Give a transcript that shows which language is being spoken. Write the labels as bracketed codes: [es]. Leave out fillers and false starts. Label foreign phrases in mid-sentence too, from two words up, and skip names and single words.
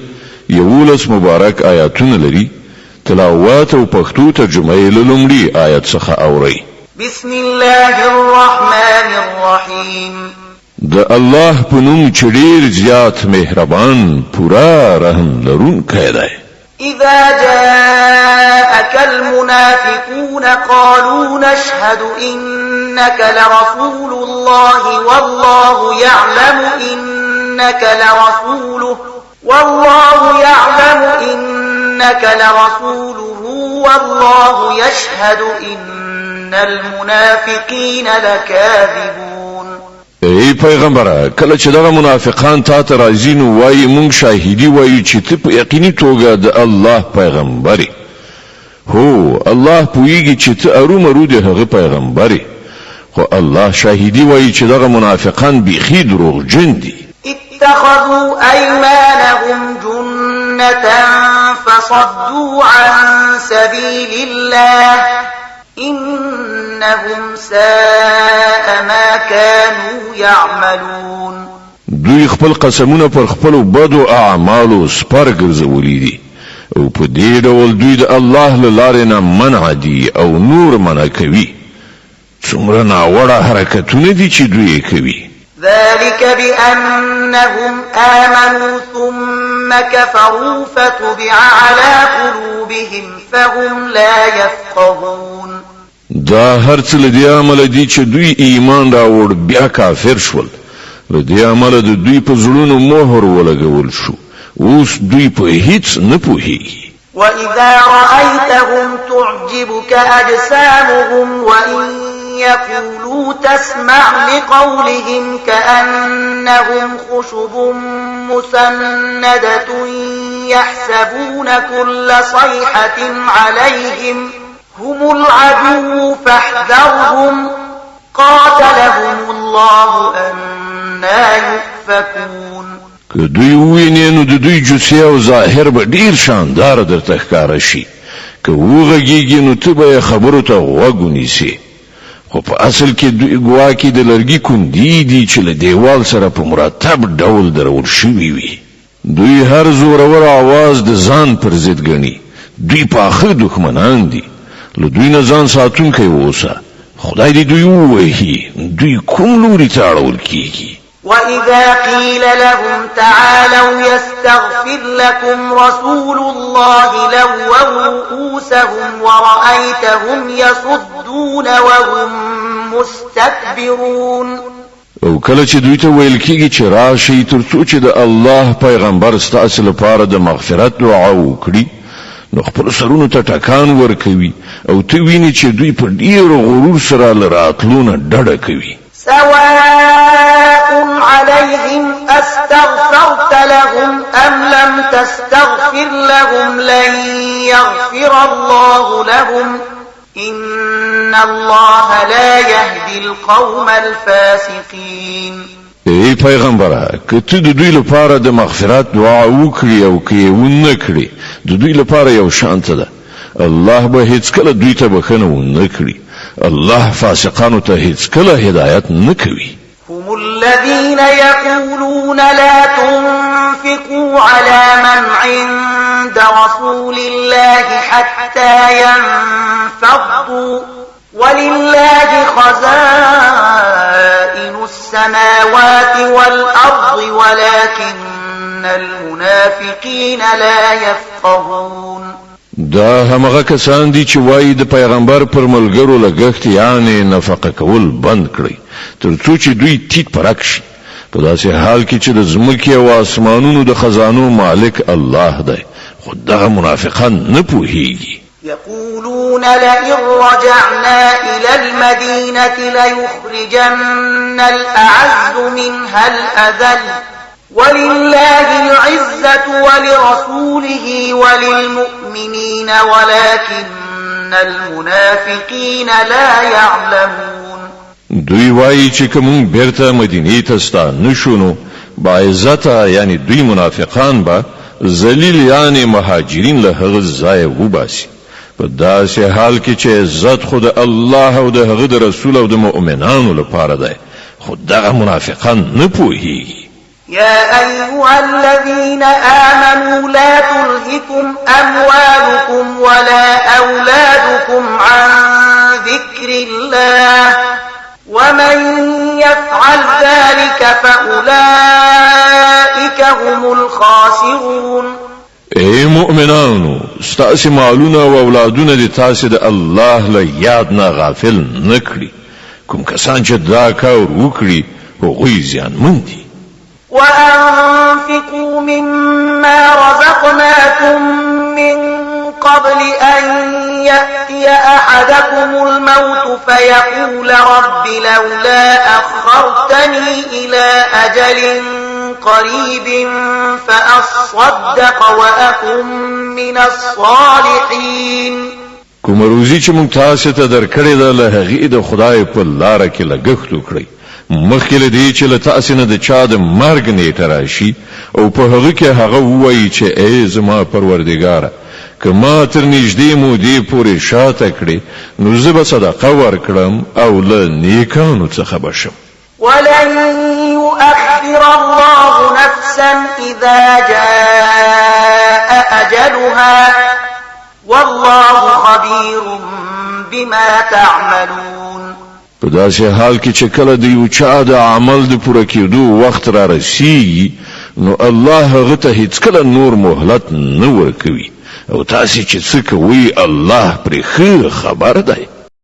[ps] 11 مبارک آیاتونه لري. تلاوت او پښتو ترجمه یې له لومړي آیت څخه اورئ. [ar] بسم الله الرحمن الرحیم. [ps] د الله په نوم چې ډېر زیات مهربان پورا رحم لرونکی دی. [ar] إذا جاءك المنافقون قالوا نشهد إنك لرسول الله والله يعلم إنك لرسوله والله يشهد إن المنافقين لكاذبون. [ps] ای پیغمبره کله چې دغه منافقان تا ته راځي نو وایي مونږ شاهدی وایو چې ته په یقیني توګه د الله پیغمبري. هو الله پوهیږي چې ته ارومرو د هغه پیغمبري، خو الله شاهدی وایي چې دغه منافقان بیخي دروغجن دي. [ar] اتخذوا أيمانهم جنة فصدوا عن سبيل الله إنهم ساء ما كانوا يعملون. [ps] دوی خپل قسمونه پر خپل بدو اعمالو سپر ګرځولي دي او په دې ډول دوی د الله له لارې نه منع دي او نور منع کوي. څومره ناوړه حرکتونه دي چې دوی کوي. [ar] ذلك بأنهم آمنوا ثم كفروا فتبع على قلوبهم فهم لا يفقهون. [ps] دا هرڅ لدی عمل دي چې دوی ایمان راوړ بیا کافر شول. لدی عمل د دوی په زړونو مهر ولګول شو. اوس دوی په هیڅ نه پوهیږي. [ar] وإذا رأيتهم تعجبك أجسامهم وإن يقولوا تسمع لقولهم كأنهم خشب مسندة يحسبون كل صيحة عليهم هم العدو فاحذرهم قاتلهم الله أنا يؤفكون. [ps] که دوی ویني نو د دوی جسه او ظاهر به ډیر شاندار درته ښکار شي. که وغږیږي نو ته به خبرو ته غوږ ونیسې، خو په اصل کې دوی ګواکې د لرګي کندې دي چې له دیوال سره په مرتب ډول درول شوي وي. دوی هر زورور आवाज د ځان پر ضد ګڼي. دوی پاخه دښمنان دي. له دوی نه ځان ساتونکی اوسه. خدای دې دوی ووهي. دوی کوم لوري ته اړول کیږي. [ar] وإذا قيل لهم تعالوا يستغفر لكم رسول الله لووا رؤوسهم ورأيتهم يصدون وهم مستكبرون. [ps] او کله چې دوی ته ویل کیږي چې راشي ترڅو چې د الله پیغمبر ستاسو لپاره د مغفرت دعا وکړي، نو خپل سرونو ته ټکان ورکوي او ته ویني چې دوی په ډیر غرور سره لراتلونه ډډه کوي. [ar] سواء عليهم أستغفرت لهم أم لم تستغفر لهم لن يغفر الله لهم إن الله لا يهدي القوم الفاسقين. [ps] ای پیغمبره که ته د دوی لپاره د مغفرت دعا وکړي او که یې ونه کړي د دوی لپاره یو شانته ده. الله به هیڅکله دوی ته بخښنه ونه کړي. الله فاسقانو ته هیڅکله هدایت نه کوي. [ar] هم الذين يقولون لا تنفقوا على من عند رسول الله حتى ينفضوا ولله خزائن السماوات والأرض ولكن المنافقين لا يفقهون. [ps] دا همغه کسان دي چې وایي د پیغمبر پر ملګرو لګښت یعنی نفقه کول بند کړي ترڅو چې دوی تیت پرک شي، په داسې حال کې چې د ځمکې او اسمانونو د خزانو مالک الله دی. خو دغه منافقان نه پوهیږي. [ar] يقولون لئن رجعنا إلى المدينة ليخرجن الأعز منها الأذل ولله العزة ولرسوله وللمؤمنين ولكن المنافقين لا يعلمون. [ps] دوی وایي چې کوم بیرته مدینې ته ستانه شونو با عزت یعنی دوی منافقان با ذلیل یعنی مهاجرین له هغه ځای وباسي، په داسې حال کې چې عزت خو د الله او د هغه د رسول او د مؤمنانو لپاره دی، خو دغه منافقان نه پوهیږي. [ar] يا أيها الذين آمنوا لا تلهكم أموالكم ولا أولادكم عن ذكر الله ومن يفعل ذلك فأولئك هم الخاسرون. [ps] اے مؤمنانو، ستاسې مالونه او اولادونه د تاسې د الله له یاد نه غافل نه کړي. کوم کسان چې دا کار وکړي هغوی زیانمن دي. [ar] وأنفقوا مما رزقناكم من قبل أن يأتي أحدكم الموت فيقول رب لولا أخرتني إلى أجل قريب فأصدق وأكن من الصالحين. [ps] کوم روزي چې موږ تاسو ته درکړې ده له هغې د خدای په لاره کې لګښت وکړئ، مخکې له دې چې له تاسو نه د چا د مرګ نیټه راشي او په هغه کې هغه ووایي چې ای زما پروردګاره، که ما تر نږدې مودې پورې شاته کړې نو زه به صدقه ورکړم او له نیکانو څخه به شم. [ar] ولن يؤخر الله نفسا إذا جاء أجلها والله خبير بما تعملون. [ps] په داسې حال کې چې کله د یو چا د عمل د پوره کېدو وخت را رسیږي نو الله هغه ته هیڅکله نور مهلت نه ورکوي او تاسې چې څه کوئ الله پرې ښه خبر دی.